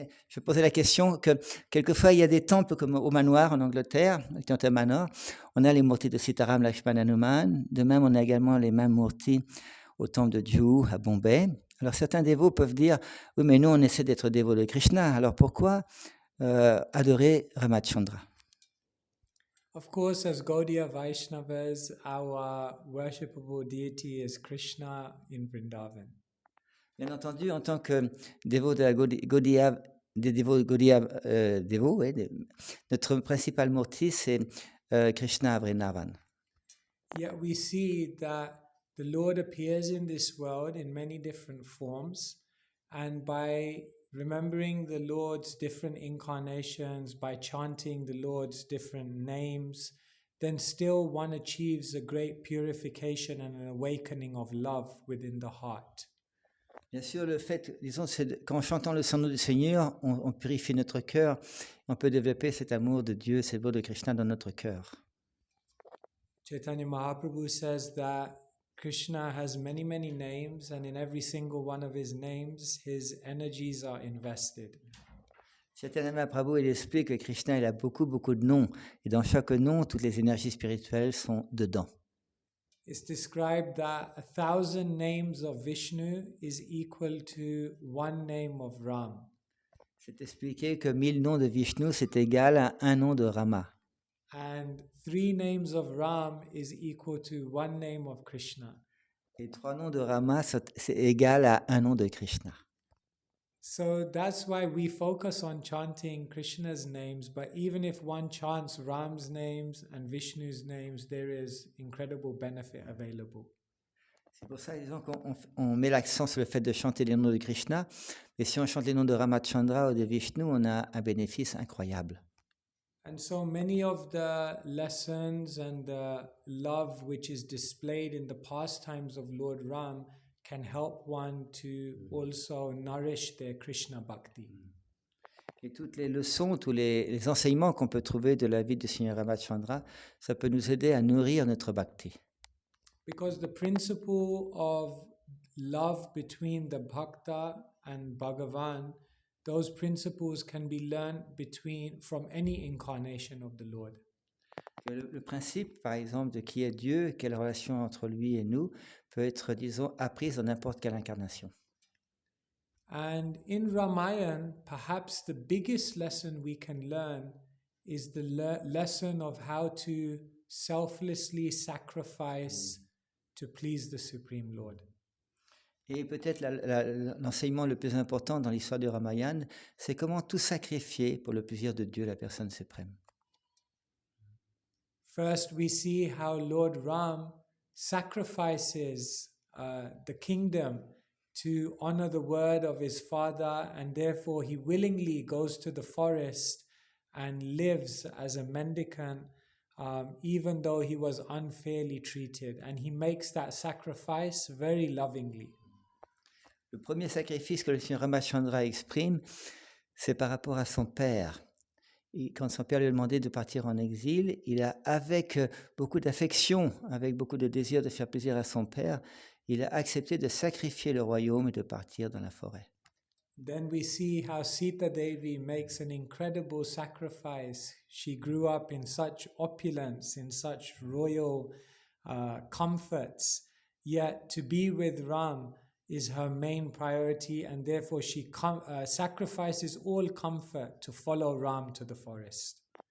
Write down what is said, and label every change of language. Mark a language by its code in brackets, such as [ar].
[fr] Je posais la question que quelquefois il y a des temples comme au manoir en Angleterre, Bhaktivedanta Manor, on a les murtis de Sitaram Lakshmana Hanuman. De même, on a également les mêmes murtis au temple de Juhu à Bombay. Alors certains dévots peuvent dire, oui, mais nous on essaie d'être dévots de Krishna, alors pourquoi adorer Ramachandra? [en] Of course, as Gaudiya Vaishnavas, our worshipable deity is Krishna in Vrindavan. [fr] Bien entendu, en tant que dévot de la Gaudiya, des dévots Gaudiya dévots, notre principal murti c'est Krishna à Vrindavan. [en] Yet we see that the Lord appears in this world in many different forms, and by remembering the Lord's different incarnations, by chanting the Lord's different names, then still one achieves a great purification and an awakening of love within the heart. [fr] Bien sûr, le fait, disons, c'est qu'en chantant le nom du Seigneur, on purifie notre cœur, on peut développer cet amour de Dieu, cet amour de Krishna dans notre cœur. [en] Chaitanya Mahaprabhu says that Krishna has many, many names, and in every single one of his names, his energies are invested. [fr] Chaitanya Mahaprabhu, il explique que Krishna, il a beaucoup, beaucoup de noms. Et dans chaque nom, toutes les énergies spirituelles sont dedans. [en] It's described that 1,000 names of Vishnu is equal to one name of Ram. [fr] C'est expliqué que 1000 noms de Vishnu, c'est égal à un nom de Rama. [en] And 3 names of Ram is equal to one name of Krishna. [fr] Et 3 noms de Rama, c'est égal à un nom de Krishna. [en] So that's why we focus on chanting Krishna's names, but even if one chants Ram's names and Vishnu's names, there is incredible benefit available. [fr] C'est pour ça, disons, qu'on met l'accent sur le fait de chanter les noms de Krishna, mais si on chante les noms de Ramachandra ou de Vishnu, on a un bénéfice incroyable. [en] And so many of the lessons and the love which is displayed in the pastimes of Lord Ram can help one to also nourish their Krishna bhakti. [fr] Et toutes les leçons, tous les enseignements qu'on peut trouver de la vie du Seigneur Ramachandra, ça peut nous aider à nourrir notre bhakti. [en] Because the principle of love between the bhakta and Bhagavan, those principles can be learned from any incarnation of the Lord. [fr] Le principe, par exemple, de qui est Dieu, quelle relation entre lui et nous, peut être, disons, apprise dans n'importe quelle incarnation. [en] And in Ramayana, perhaps the biggest lesson we can learn is the lesson of how to selflessly sacrifice to please the Supreme Lord. [fr] Et peut-être l'enseignement le plus important dans l'histoire du Ramayana, c'est comment tout sacrifier pour le plaisir de Dieu, la personne suprême. [en] First, we see how Lord Ram sacrifices the kingdom to honor the word of his father, and therefore he willingly goes to the forest and lives as a mendicant, even though he was unfairly treated. And he makes that sacrifice very lovingly. [fr] Le premier sacrifice que le Seigneur Ramachandra exprime, c'est par rapport à son père. Et quand son père lui a demandé de partir en exil, il a, avec beaucoup d'affection, avec beaucoup de désir de faire plaisir à son père, il a accepté de sacrifier le royaume et de partir dans la forêt. [en] Then we see how Sita Devi makes an incredible sacrifice. She grew up in such opulence, in such royal comforts, yet to be with Ram is her main priority, and therefore she sacrifices all comfort to follow Ram to the forest.